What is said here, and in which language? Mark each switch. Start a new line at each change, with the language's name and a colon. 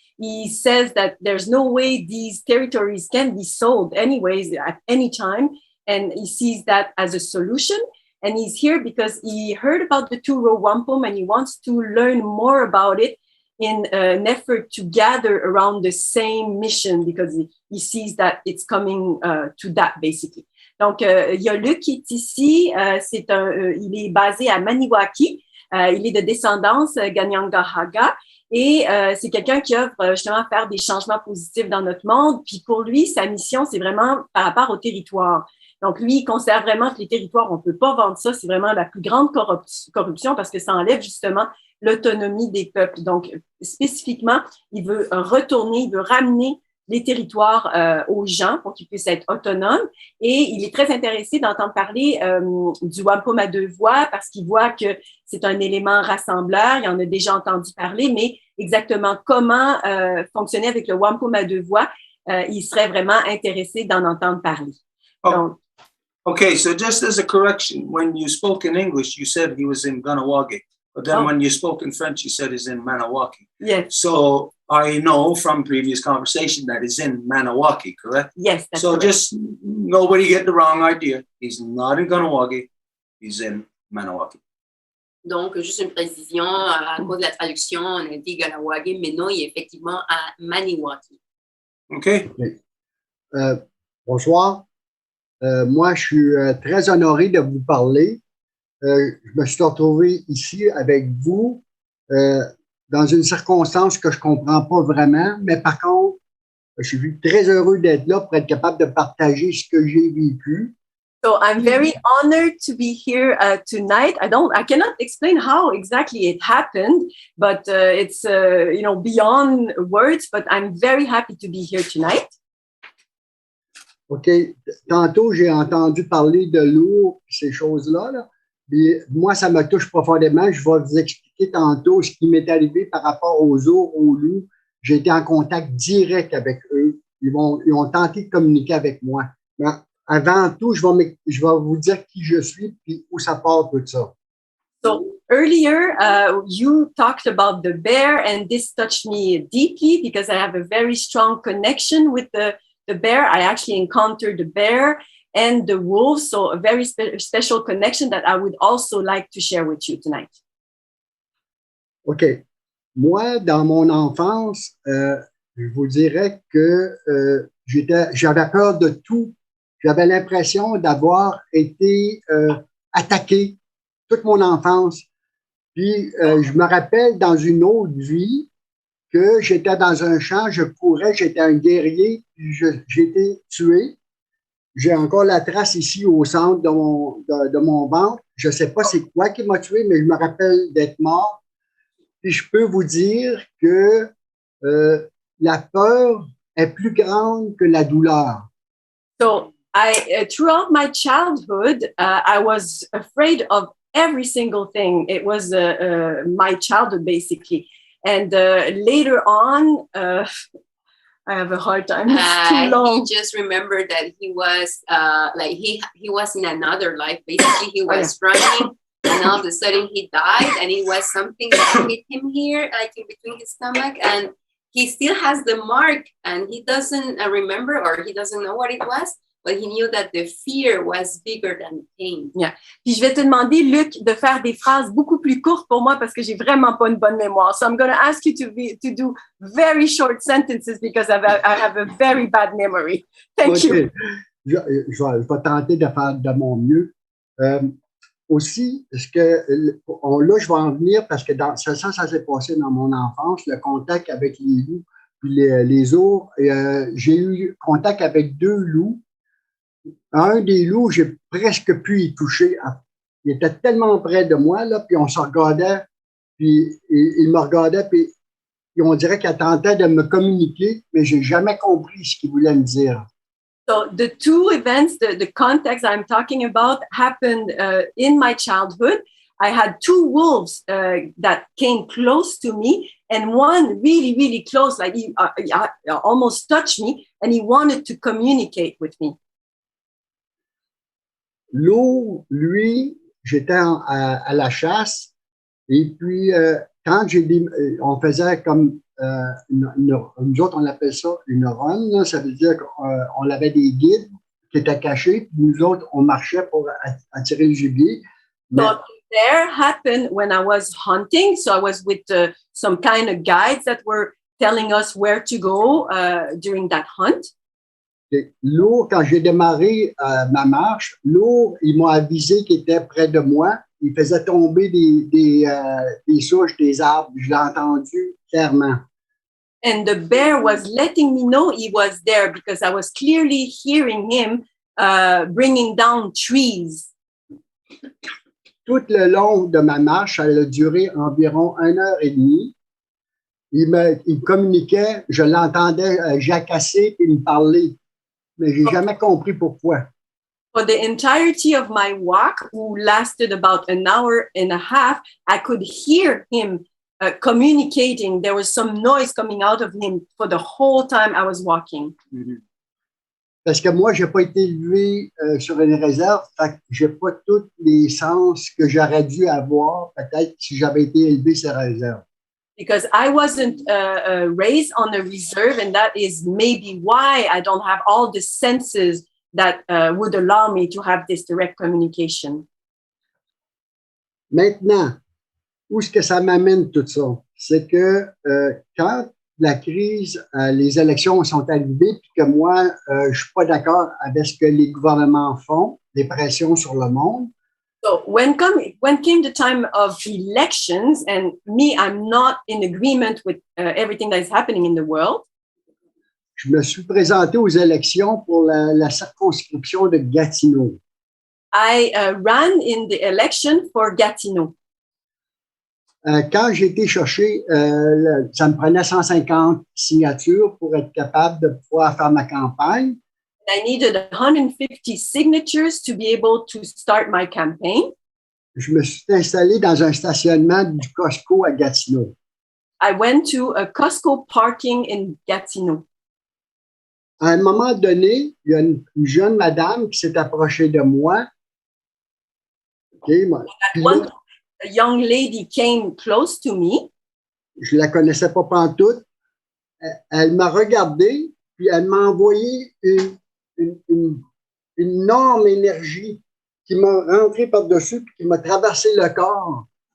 English: He says that there's no way these territories can be sold anyways at any time, and he sees that as a solution. And he's here because he heard about the two-row wampum and he wants to learn more about it in an effort to gather around the same mission, because he sees that it's coming to that basically.
French: Donc, il y a Luc qui est ici. Il est basé à Maniwaki. Il est de descendance Ganyangahaga. Et c'est quelqu'un qui œuvre justement à faire des changements positifs dans notre monde. Puis pour lui, sa mission, c'est vraiment par rapport au territoire. Donc, lui, il considère vraiment que les territoires, on ne peut pas vendre ça. C'est vraiment la plus grande corruption parce que ça enlève justement l'autonomie des peuples. Donc, spécifiquement, il veut retourner, il veut ramener les territoires aux gens pour qu'ils puissent être autonomes. Et il est très intéressé d'entendre parler du Wampum à deux voix parce qu'il voit que c'est un élément rassembleur. Il en a déjà entendu parler, mais exactement comment fonctionner avec le Wampum à deux voix, il serait vraiment intéressé d'en entendre parler. Donc,
English: okay, so just as a correction, when you spoke in English, you said he was in Kahnawà. But then when you spoke in French, you said he's in Maniwaki. Yes. So I know from previous conversation that he's in Maniwaki, correct? Yes, that's so correct. Just nobody get the wrong idea. He's not in Kahnawà. He's in Maniwaki.
French: Donc, juste une précision, à cause de la traduction, on a dit Kahnawà, mais non, il est effectivement à Maniwaki.
English: Okay.
French: Bonsoir. Moi, je suis très honoré de vous parler. Je me suis retrouvé ici avec vous dans une circonstance que je ne comprends pas vraiment, mais par contre, je suis très heureux d'être là pour être capable de partager ce que j'ai vécu.
English: So I'm very honored to be here tonight. I cannot explain how exactly it happened, but it's beyond words. But I'm very happy to be here tonight. OK.
French: Tantôt, j'ai entendu parler de l'eau, ces choses-là. Là. Puis, moi, ça me touche profondément. Je vais vous expliquer tantôt ce qui m'est arrivé par rapport aux ours, aux loups. J'ai été en contact direct avec eux. Ils ont tenté de communiquer avec moi. Mais avant tout, je vais vous dire qui je suis et où ça part tout ça.
English: So earlier, you talked about the bear, and this touched me deeply because I have a very strong connection with the bear. I actually encountered the bear and the wolf, so a very special connection that I would also like to share with you tonight. OK.
French: Moi, dans mon enfance, je vous dirais que j'avais peur de tout. J'avais l'impression d'avoir été attaqué toute mon enfance. Puis, je me rappelle dans une autre vie que j'étais dans un champ, je courais, j'étais un guerrier, puis j'ai été tué. J'ai encore la trace ici au centre de mon ventre. Je ne sais pas c'est quoi qui m'a tué, mais je me rappelle d'être mort. Puis je peux vous dire que la peur est plus grande que la douleur.
English: So throughout my childhood, I was afraid of every single thing. It was my childhood basically. And later on, I have a hard time. It's too long. He just remembered that he was he was in another life. Basically, he was running, and all of a sudden he died, and it was something that hit him here, like in between his stomach, and he still has the mark, and he doesn't remember, or he doesn't know what it was, but he knew that the fear was bigger than pain. Yeah.
French: Puis je vais te demander, Luc, de faire des phrases beaucoup plus courtes pour moi parce que j'ai vraiment pas une bonne mémoire.
English: So I'm going to ask you to do very short sentences because I have a very bad memory. Thank you.
French: Je vais tenter de faire de mon mieux. Aussi, là, je vais en venir parce que ça s'est passé dans mon enfance, le contact avec les loups puis les ours. J'ai eu contact avec 2 loups. Un des loups, j'ai presque pu y toucher. Il était tellement près de moi, là, puis on se regardait, puis il me regardait, puis on dirait qu'il tentait de me communiquer, mais je n'ai jamais compris ce qu'il voulait me dire.
English: So the 2 events, the context I'm talking about happened in my childhood. I had two wolves that came close to me, and one really, really close, like he almost touched me, and he wanted to communicate with me.
French: L'eau, lui, j'étais à la chasse, et puis quand on faisait comme nous autres, on appelle ça une run, là, ça veut dire qu'on avait des guides qui étaient cachés, puis nous autres, on marchait pour attirer le gibier.
English: So there happened when I was hunting. So I was with some kind of guides that were telling us where to go during that hunt.
French: L'eau, quand j'ai démarré ma marche, l'eau, ils m'ont avisé qu'il était près de moi. Il faisait tomber des souches, des arbres. Je l'ai entendu clairement.
English: And the bear was letting me know he was there because I was clearly hearing him bringing down trees.
French: Tout le long de ma marche, elle a duré environ 1h30. Il me communiquait, je l'entendais jacasser et me parler, mais j'ai jamais compris pourquoi.
English: For the entirety of my walk, who lasted about an hour and a half, I could hear him communicating. There was some noise coming out of him for the whole time I was walking.
French: Parce que moi, je n'ai pas été élevé sur une réserve, fait que je n'ai pas tous les sens que j'aurais dû avoir, peut-être si j'avais été élevé sur la réserve.
English: Because I wasn't raised on a reserve, and that is maybe why I don't have all the senses that would allow me to have this direct communication.
French: Maintenant, où est-ce que ça m'amène tout ça? C'est que quand la crise, les élections sont arrivées, puis que moi, je ne suis pas d'accord avec ce que les gouvernements font, les pressions sur le monde.
English: So when came the time of elections, and me, I'm not in agreement with everything that is happening in the world.
French: Je me suis présenté aux élections pour la circonscription de Gatineau.
English: I ran in the election for Gatineau.
French: Quand j'ai été chercher, ça me prenait 150 signatures pour être capable de pouvoir faire ma campagne.
English: I needed 150 signatures to be able to start my campaign.
French: Je me suis installé dans un stationnement du Costco à Gatineau.
English: I went to a Costco parking in Gatineau.
French: À un moment donné, il y a une jeune madame qui s'est approchée de moi.
English: Okay, A young lady came close to me.
French: Je ne la connaissais pas pantoute. Elle m'a regardé, puis elle m'a envoyé une énorme énergie qui m'a rentré par-dessus puis qui m'a traversé le corps.